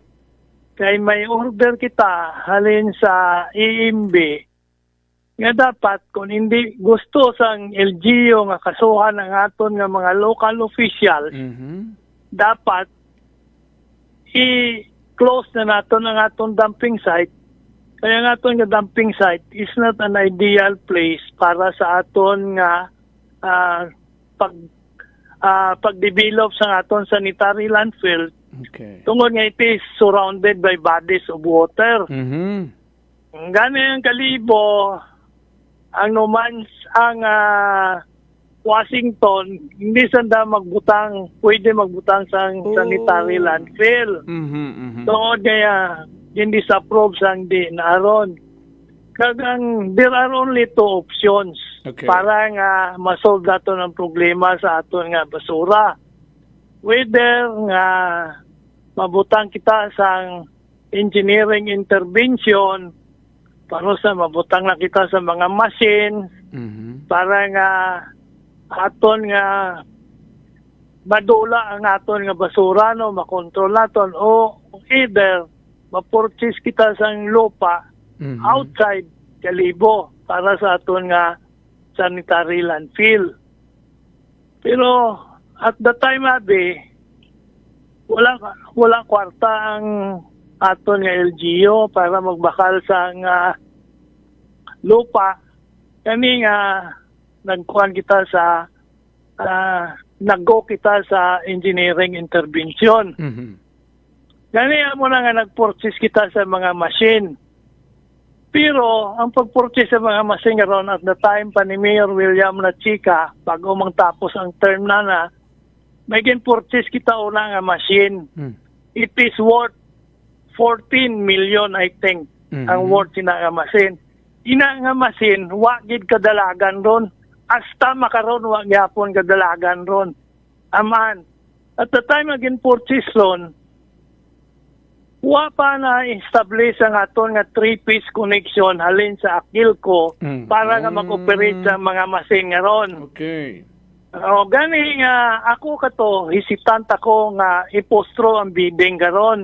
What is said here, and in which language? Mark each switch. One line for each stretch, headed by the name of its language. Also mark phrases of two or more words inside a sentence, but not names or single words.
Aklanon: Kay may order kita halin sa EMB nga dapat kung hindi gusto sang LGU nga kasuhan ang aton nga mga local officials dapat i-close na naton ang aton dumping site. Kaya ang aton nga dumping site
English: is not an ideal place
Aklanon: para sa aton nga pag-develop sa aton
English: sanitary landfill. Okay. Tungod nga it is surrounded by bodies of water.
Aklanon: Gani ang Kalibo, ang Numans, ang Washington, hindi sanda pwede magbutang sa
English: sanitary landfill.
Aklanon: Tungod kaya hindi sa approve sang di naaron. Kagang
English: there are only two options
Aklanon: para nga masolve nato ng problema sa aton nga basura. Whether nga mabutang kita sang
English: engineering intervention
Aklanon: para sa mabutang na kita sa mga machine para nga aton nga madula ang aton nga basura no makontrol naton o either ma-purchase kita sang lupa outside Kalibo para sa aton nga
English: sanitary landfill.
Aklanon: Pero
English: at the time
Aklanon: wala kwarta ang aton nga LGU para magbakal sa nga lupa. Kani nga nagkuhan kita sa nag-go kita sa
English: engineering intervention.
Aklanon: Gani mo na nga nag-purchase kita sa mga machine. Pero ang pag-purchase sa mga machine ron
English: at the time
Aklanon: pa ni Mayor William Lachica, bago matapos ang term na, may purchase kita una nga machine.
English: It is worth 14 million, I think,
Aklanon: ang worth sina nga machine. Ina nga machine, wagid kadalagan ron. Hasta makaron, wagyapon kadalagan ron. Aman.
English: At the time
Aklanon: again purchase ron, wa pa na establish ang aton nga
English: 3-piece connection
Aklanon: halin sa Akilco para nga mag-operate sa mga machine nga ron.
English: Okay.
Aklanon: O gani nga ako kato hesitant ako nga ipostro ang bidding garon.